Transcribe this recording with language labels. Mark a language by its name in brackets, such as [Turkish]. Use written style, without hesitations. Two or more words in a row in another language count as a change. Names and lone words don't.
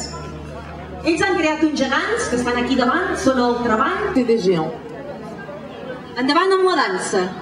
[Catalan] Ells han creat uns gegants que estan aquí davant, són el Treball [French] C'est des géants. [Catalan] Endavant amb la dansa.